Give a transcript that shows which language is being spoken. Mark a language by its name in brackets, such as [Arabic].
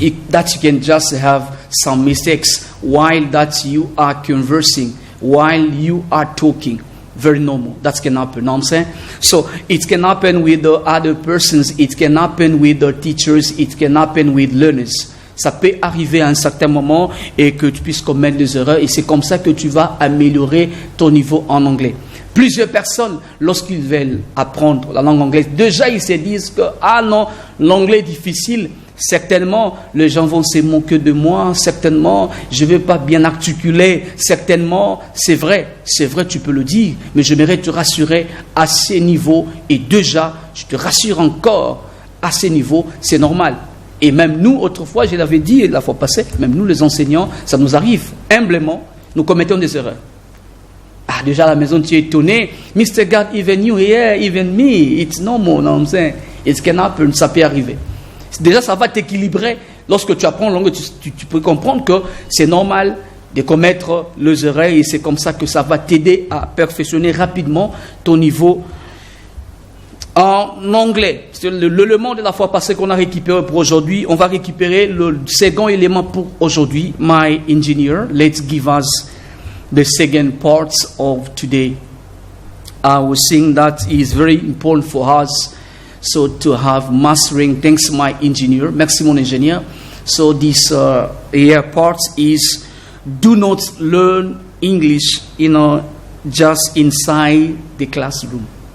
[English] That you can just have some mistakes while that you are conversing, while you are talking. Very normal. That can happen, you know what I'm saying? So it can happen with the other persons, it can happen with the teachers, it can happen with learners. [French] Ça peut arriver à un certain moment et que tu puisses commettre des erreurs, et c'est comme ça que tu vas améliorer ton niveau en anglais. Plusieurs personnes, lorsqu'ils veulent apprendre la langue anglaise, déjà ils se disent que ah non, l'anglais est difficile. Certainement, les gens vont se moquer de moi. Certainement, je ne vais pas bien articuler. Certainement, c'est vrai, tu peux le dire. Mais j'aimerais te rassurer à ces niveaux. Et déjà, je te rassure encore, à ces niveaux, c'est normal. Et même nous, autrefois, je l'avais dit la fois passée, même nous les enseignants, ça nous arrive. Humblement, nous commettons des erreurs. Ah, déjà à la maison, tu es étonné. [English] Mr. God, even you here, even me, it's normal, you know what I'm saying? It can happen, [French] ça peut arriver. Déjà, ça va t'équilibrer. Lorsque tu apprends langue, tu peux comprendre que c'est normal de commettre les erreurs et c'est comme ça que ça va t'aider à perfectionner rapidement ton niveau en anglais. C'est l'élément de la fois passée qu'on a récupéré pour aujourd'hui. On va récupérer le second élément pour aujourd'hui. [English] My engineer, let's give us the second part of today. I was saying that is very important for us. So to have mastering, thanks my engineer, [French] merci mon ingénieur. [English] So this here part is, do not learn English, just inside the classroom.